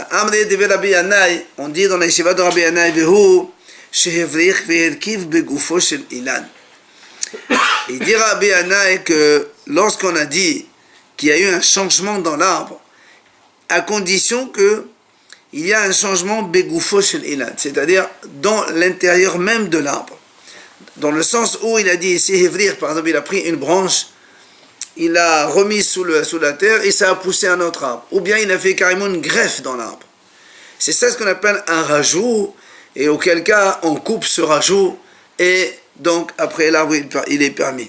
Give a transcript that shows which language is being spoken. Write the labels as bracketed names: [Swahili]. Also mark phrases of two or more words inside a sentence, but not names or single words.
[Hebrew] אמרי דבי רבי ינאי, [French] on dit dans la Yeshiva de Rabbi Yanai, [Hebrew] והוא שהבריך והרכיב בגופו של אילן. [French] Il dit Rabbi Yanai que lorsqu'on a dit qu'il y a eu un changement dans l'arbre, à condition que il y a un changement [Hebrew] בגופו של אילן, [French] c'est-à-dire dans l'intérieur même de l'arbre. Dans le sens où il a dit, Shehevrich, par exemple, il a pris une branche, il l'a remis sous la terre et ça a poussé un autre arbre. Ou bien il a fait carrément une greffe dans l'arbre. C'est ça ce qu'on appelle un rajout, et auquel cas on coupe ce rajout, et donc après l'arbre il est permis.